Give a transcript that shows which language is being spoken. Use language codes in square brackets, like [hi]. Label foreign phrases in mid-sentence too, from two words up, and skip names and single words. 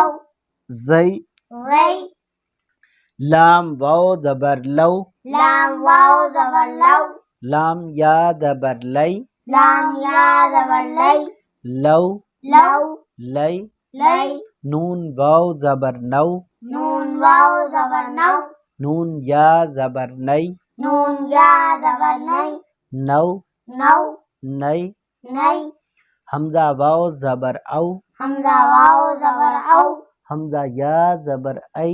[ur] زی زی لام واو زبر لو لام واو زبر لو لام یا زبر لی لام یا زبر لی لو لو لی لی نون واو زبر نو نون واو زبر نو نون یا زبر نی نون یا زبر نی نو نو نی نی حمزہ واو زبر او حمزہ واو زبر او حمزہ یا زبر ای